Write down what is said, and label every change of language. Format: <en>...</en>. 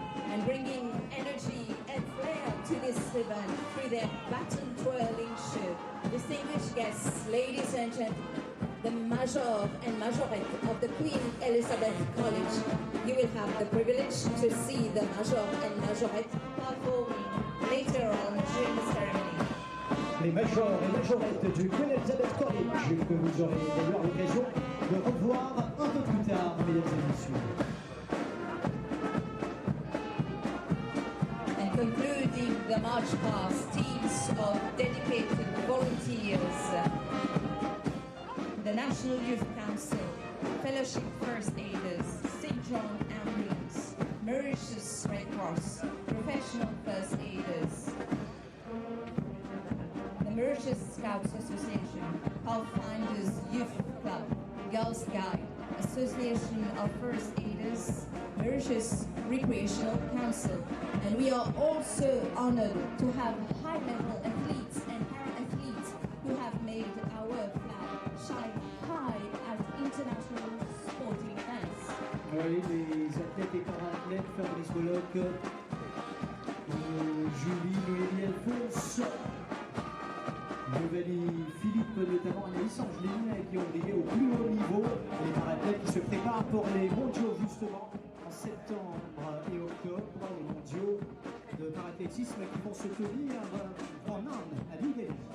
<en>And bringing energy and flair to this event through their baton twirling show. Distinguished guests, ladies and gentlemen, the Major and Majorette of the Queen Elizabeth College. You will have the privilege to see the Major and Majorette performing later on during the ceremony.</en> <fr>Les majors et majorettes du Queen Elizabeth College, que vous aurez d'ailleurs l'occasion de revoir un peu plus tard, mesdames et messieurs.</fr> <en>And concluding the march past, teams of dedicated volunteers, the National Youth Council, Fellowship First Aiders, St. John Ambulance, Mauritius Red Cross, Professional First Aiders, the Mauritius Scouts Association, Pathfinders Youth Club, Girl Scout, Association of First Aiders, Mauritius Recreational Council. And we are also honored to have high-level athletes and para-athletes who have made our flag shine high at international sporting events.</en> <fr>Oui, les athlètes et para-athlètes, Fabrice Bolloc, Julie, Noémie Alphonse, Nouvelle Philippe, notamment Anaïs Angeline, qui ont brillé au plus haut niveau. Les para-athlètes qui se préparent pour les mondiaux justement en septembre et octobre, les mondiaux de parathlétisme qui vont se tenir en Inde, à New Delhi.</fr>